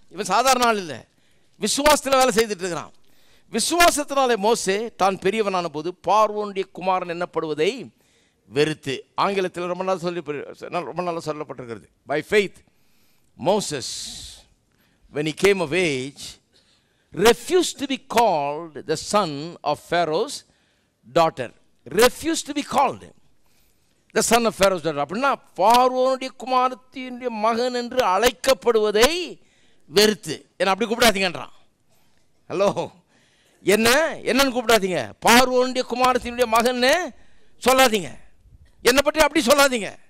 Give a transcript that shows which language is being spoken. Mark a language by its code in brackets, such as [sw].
[ta] இவன் சாதாரண ஆள் இல்லை, விசுவாசத்தில் வேலை செய்துட்டு இருக்கிறான். விசுவாசத்தினாலே மோசே தான் பெரியவனான போது பார்வோனுடைய குமாரன் என்னப்படுவதை வெறுத்து, ஆங்கிலத்தில் ரொம்ப நாள் சொல்லப்பட்டிருக்கிறது, [en] By faith Moses, when he came of age, refused to be called the son of Pharaoh's daughter. Refused to be called the son of Pharaoh's daughter. [ta] அப்படின்னா பார்வோனுடைய குமாரத்தினுடைய மகன் என்று அழைக்கப்படுவதை வெறுத்து, என்ன அப்படி கூப்பிடாதீங்கன்றான். ஹலோ, என்னன்னு கூப்பிடாதீங்க, பார்வோனுடைய குமாரத்தினுடைய மகன் சொல்லாதீங்க, என்னை பற்றி அப்படி சொல்லாதீங்க.